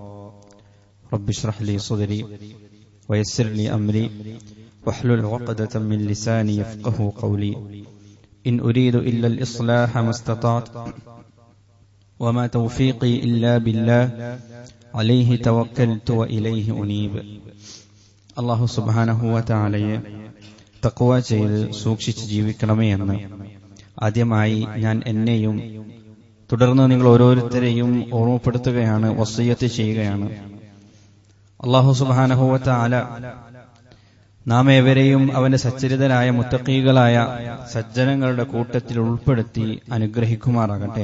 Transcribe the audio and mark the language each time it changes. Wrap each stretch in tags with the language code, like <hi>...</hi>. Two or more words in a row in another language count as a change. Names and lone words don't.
<ar>رب اشرح لي صدري ويسر لي أمري واحلل عقدة من لساني يفقه قولي إن أريد إلا الإصلاح ما استطعت وما توفيقي إلا بالله عليه توكلت وإليه أنيب</ar> <ml>അള്ളാഹു</ml> <ar>سبحانه وتعالى</ar> <ml>തഖ്വ ചെയ്ത് സൂക്ഷിച്ച് ജീവിക്കണമേ എന്ന് ആദ്യമായി ഞാൻ എന്നെയും തുടർന്ന് നിങ്ങൾ ഓരോരുത്തരെയും ഓർമ്മപ്പെടുത്തുകയാണ്, വസിയ്യത്ത് ചെയ്യുകയാണ്. അള്ളാഹു</ml> <ar>سبحانه وتعالى</ar> <ml>നാം ഏവരെയും അവന്റെ സച്ചരിതരായ മുത്തഖീകളായ സജ്ജനങ്ങളുടെ കൂട്ടത്തിൽ ഉൾപ്പെടുത്തി അനുഗ്രഹിക്കുമാറാകട്ടെ.</ml>